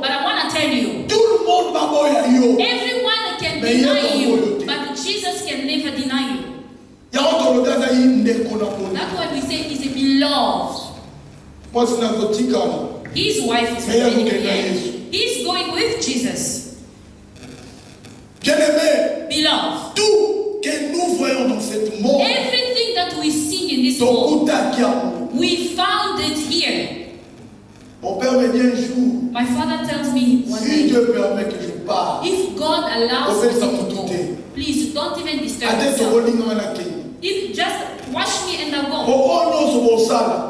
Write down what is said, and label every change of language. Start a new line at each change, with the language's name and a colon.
English: But I want to tell you, everyone can deny you, but Jesus can never deny you. That's why we say he's a beloved. His wife is already here. He's going with Jesus.
French: Bien-aimé,
English: Beloved,
French: tout que nous voyons dans cette monde,
English: everything that we see in this world, we found it here.
French: Mon père me dit un jour,
English: My father tells me one
French: si
English: day,
French: Dieu permet que je parte,
English: if God allows me to go, please don't even disturb yourself. If just watch me and I'll go.